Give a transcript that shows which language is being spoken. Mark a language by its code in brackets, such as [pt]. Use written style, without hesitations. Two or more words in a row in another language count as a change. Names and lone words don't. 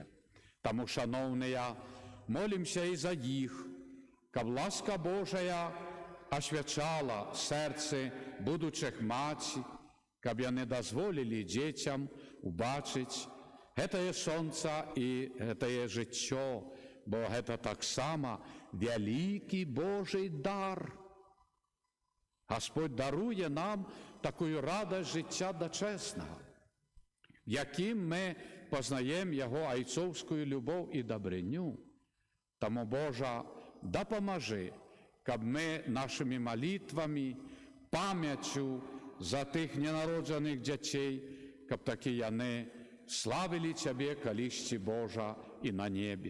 [be] Таму, шаноўныя, молімся і за іх, каб ласка Божая асвячала сэрцы будучых маці, каб яны дазволілі дзецям убачыць гэтае сонца і гэтае жыццё, бо гэта таксама вялікі Божий дар. [uk] Господь дарує нам таку радість життя дочесного, яким ми познаємо Його айцовську любов і добриню. Тому, Боже, допоможи, щоб ми нашими молитвами, пам'яттю за тих ненароджених дітей, щоб такі вони славили Тебе, колись Божа, і на небі.